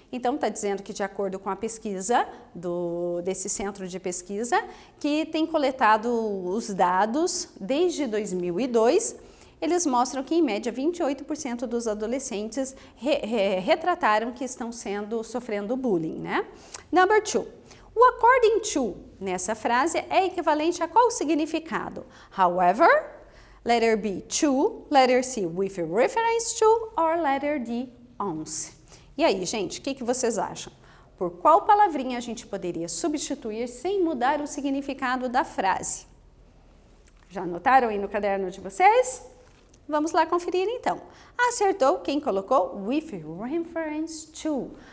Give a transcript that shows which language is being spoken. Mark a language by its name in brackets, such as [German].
[Portuguese] Então, está dizendo que de acordo com a pesquisa desse centro de pesquisa, que tem coletado os dados desde 2002, eles mostram que, em média, 28% dos adolescentes retrataram que estão sofrendo bullying, né? [English] Number 2. [Portuguese] O according to, nessa frase, é equivalente a qual significado? [English] However, letter B, to, letter C, with reference to, or letter D, once. [Portuguese] E aí, gente, o que vocês acham? Por qual palavrinha a gente poderia substituir sem mudar o significado da frase? Já anotaram aí no caderno de vocês? Vamos lá conferir então. Acertou quem colocou [English] with reference to.